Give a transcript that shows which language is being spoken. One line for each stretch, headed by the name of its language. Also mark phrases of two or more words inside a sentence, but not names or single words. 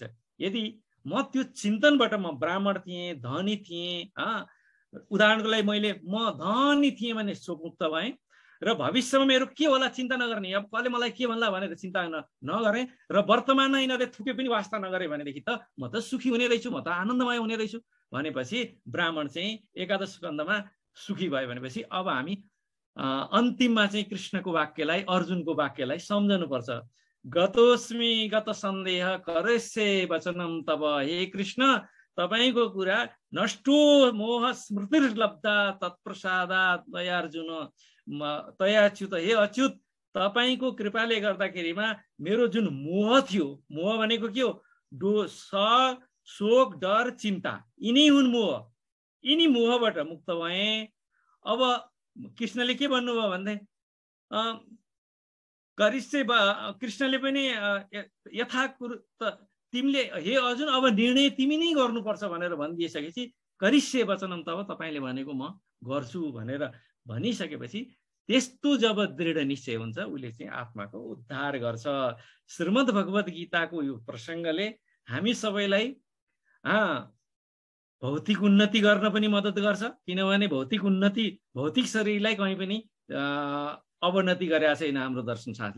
Nepali: यदि म त्यो चिन्तनबाट म ब्राह्मण थिएँ, धनी थिएँ, उदाहरणको लागि म धनी थिएँ भने शोकमुक्त भएँ र भविष्यमा मेरो के होला चिन्ता नगर्ने, अब कसले मलाई के भन्ला भनेर चिन्ता नगरेँ र वर्तमानमा यिनीहरूले थुके पनि वास्ता नगरे भनेदेखि त म त सुखी हुने रहेछु, म त आनन्दमय हुने रहेछु भनेपछि ब्राह्मण चाहिँ 11 स्कन्धमा सुखी भयो भनेपछि अब हामी अन्तिममा चाहिँ कृष्णको वाक्यलाई, अर्जुनको वाक्यलाई सम्झनुपर्छ।
Sanskrit: गतोस्मि गत सन्देह करस्ये वचनम तब,
Nepali: हे कृष्ण तपाईको कुरा
Sanskrit: नष्टो मोह स्मृतिर्लब्धा तत्प्रसादात् दयार्जुन तयाच्युत,
Nepali: हे अच्युत तपाईको कृपाले गर्दाखेरिमा मेरो जुन मोह थियो, मोह भनेको के हो, शोक डर चिन्ता, यिनी हुन् मोह, यिनी मोहबाट मुक्त भए। अब कृष्णले के भन्नुभयो भन्दै कृष्णले पनि यथाकृत तिमीले हे अर्जुन अब निर्णय तिमी नै गर्नुपर्छ भनेर भनिदिइसकेपछि
Sanskrit: करिष्ये वचनम तब,
Nepali: तपाईँले भनेको म गर्छु भनेर भनिसकेपछि त्यस्तो जब दृढ निश्चय हुन्छ उसले चाहिँ आत्माको उद्धार गर्छ। श्रीमद् भगवत गीताको यो प्रसङ्गले हामी सबैलाई भौतिक उन्नति गर्न पनि मद्दत गर्छ, किनभने भौतिक शरीरलाई कहीँ पनि अवनति गरेका छैन हाम्रो दर्शन शास्त्रले।